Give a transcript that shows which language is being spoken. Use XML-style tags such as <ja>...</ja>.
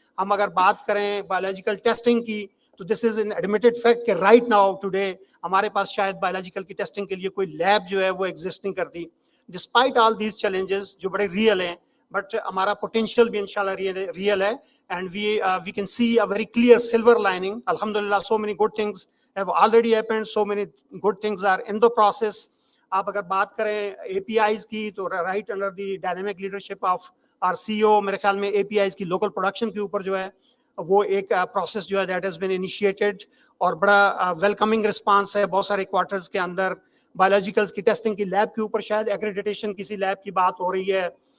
<hi>हम अगर बात करें बायोलॉजिकल टेस्टिंग की, तो</hi> <en>this is an admitted fact</en> <hi>कि राइट नाउ टुडे हमारे पास शायद बायोलॉजिकल की टेस्टिंग के लिए कोई लैब जो है वो एग्जिस्ट नहीं करती. डिस्पाइट ऑल दीज चैलेंजेस जो बड़े रियल हैं, बट हमारा पोटेंशियल भी इंशाल्लाह रियल है.</hi> <en>And we can see a very clear silver lining. अल्हम्दुलिल्लाह so many good things have already happened, so many good things are in the process.</en> <hi>आप अगर बात करें APIs की, तो</hi> <en>right under the dynamic leadership of our CEO,</en> <hi>मेरे ख्याल में APIs की local production के ऊपर जो है वो एक process जो है</hi> <en>that has been initiated,</en> <hi>और बड़ा welcoming response है. बहुत सारे क्वार्टर्स के अंदर बायोलॉजिकल्स की टेस्टिंग की लैब के ऊपर शायद एक्रेडिटेशन किसी लैब की बात हो रही है.</hi>